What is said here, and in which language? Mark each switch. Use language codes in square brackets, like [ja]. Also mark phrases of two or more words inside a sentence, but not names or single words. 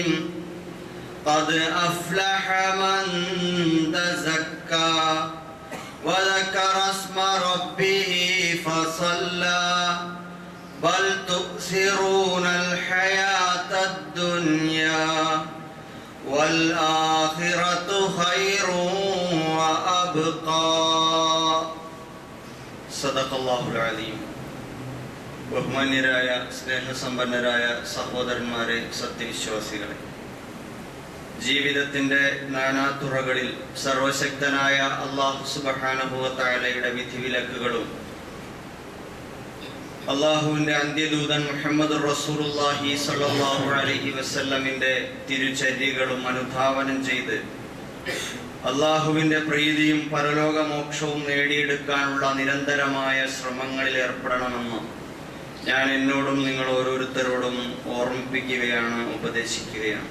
[ar] قد أفلح من تزكى وذكر اسم ربه فصلى بل تؤثرون الحياة الدنيا والآخرة خير وأبقى. صدق الله العظيم. [ml] ബഹുമാന്യരായ സ്നേഹസമ്പന്നരായ സഹോദരന്മാരെ, സത്യവിശ്വാസികളെ, ജീവിതത്തിൻ്റെ നാനാതുറകളിൽ സർവശക്തനായ അല്ലാഹു സുബ്ഹാനഹു വ തആലയുടെ വിധിവിലക്കുകളും അള്ളാഹുവിൻ്റെ അന്ത്യദൂതൻ മുഹമ്മദ് റസൂലുള്ളാഹി സ്വല്ലല്ലാഹു അലൈഹി വസല്ലമിൻ്റെ തിരുചര്യകളും അനുധാവനം ചെയ്ത് അള്ളാഹുവിൻ്റെ പ്രീതിയും പരലോകമോക്ഷവും നേടിയെടുക്കാനുള്ള നിരന്തരമായ ശ്രമങ്ങളിൽ ഏർപ്പെടണമെന്ന് ഞാൻ എന്നോടും നിങ്ങൾ ഓരോരുത്തരോടും ഓർമ്മിപ്പിക്കുകയാണ്, ഉപദേശിക്കുകയാണ്.